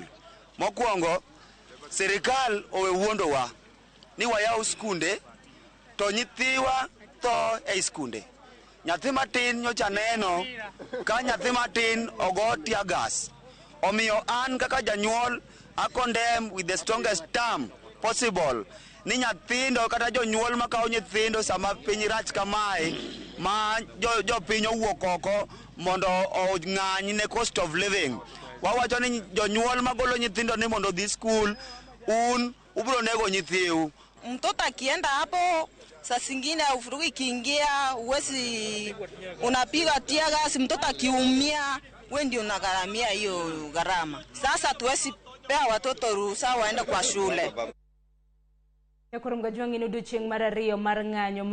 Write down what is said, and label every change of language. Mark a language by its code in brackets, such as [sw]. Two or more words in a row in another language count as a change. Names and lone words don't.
[luo] Mokwongo sirikal owe wuondowa ni wayaw skunde to nyithiwa tho e skunde. Nyathi matin nyocha neno ka nyathi matin ogo [en] tear gas. [luo] Omiyo an kaka janyuol [en] I condemn with the strongest term possible [luo] ni nyathindo kata jonyuol makawo nyithindo sama piny rach kamae ma jopiny owuok oko mondo ong'any ne [en] cost of living. [luo] Wawacho ni jonyuol magolo nyithindo ni mondo dhi skul ubro nego nyithiu. [sw] Mtoto akienda hapo saa zingine ufurugu ikiingia uwezi unapiga [en] tear gas, [sw] mtoto akiumia wewe ndio unagharamia hiyo gharama. Sasa tuwezi pea watoto ruhusa waende kwa shule. [luo] Nyakorom gajwanga ni odiechieng' mar ariyo mar ng'anyo